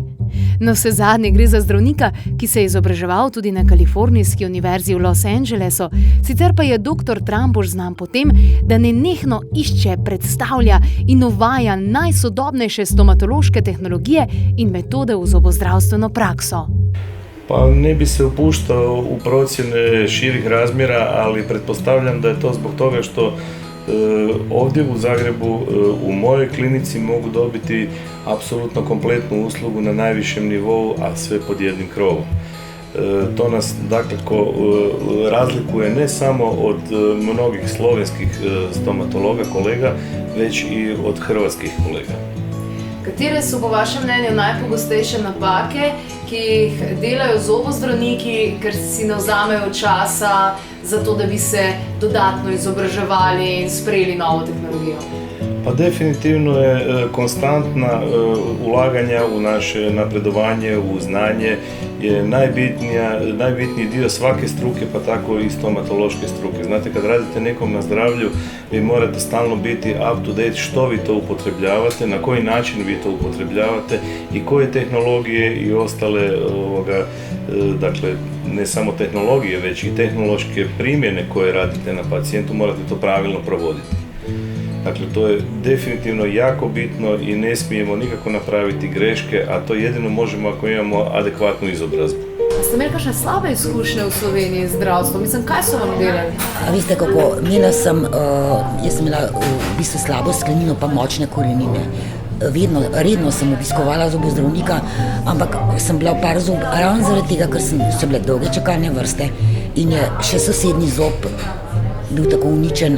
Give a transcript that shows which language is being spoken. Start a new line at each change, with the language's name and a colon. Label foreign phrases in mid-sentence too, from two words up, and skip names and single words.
Slovenian: Navsezadnje gre za zdravnika, ki se je izobraževal tudi na Kalifornijski univerzi v Los Angelesu, sicer pa je dr. Trampuš znan po tem, da nenehno išče, predstavlja in uvaja najsodobnejše stomatološke tehnologije in metode v zobozdravstveno prakso.
Croatian: Pa ne bi se upuštao u procjene širih razmjera, ali pretpostavljam da je to zbog toga što ovdje u Zagrebu u mojoj klinici mogu dobiti apsolutno kompletnu uslugu na najvišem nivou, a sve pod jednim krovom. To nas dakako razlikuje ne samo od mnogih slovenskih stomatologa, kolega, već i od hrvatskih kolega.
Slovenian: Katere so po vašem mnenju najpogostejše napake, ki jih delajo zobozdravniki, ker si ne vzamejo časa za to, da bi se dodatno izobraževali in sprejeli novo tehnologijo?
Croatian: Pa definitivno je konstantna ulaganja u naše napredovanje, u znanje je najbitniji dio svake struke, pa tako i stomatološke struke. Znate, kad radite nekom na zdravlju, vi morate stalno biti
English: up to date
Croatian: što vi to upotrebljavate, na koji način vi to upotrebljavate i koje tehnologije i ostale, dakle, ne samo tehnologije, već i tehnološke primjene koje radite na pacijentu, morate to pravilno provoditi. Dakle, to je definitivno jako bitno i ne smijemo nikako napraviti greške, a to jedino možemo ako imamo adekvatnu izobrazbu.
Slovenian: Ste imeli kakšne slabe izkušnje v Sloveniji z zdravstvom? Mislim, kaj so vam delali? Veste kako, jaz sem imela v bistvu slabo sklenino pa močne korenine. Redno sem obiskovala zobozdravnika, ampak sem bila v par zob, ravno zaradi tega, ker so bile dolge čakalne vrste in je še sosednji zob bil tako uničen.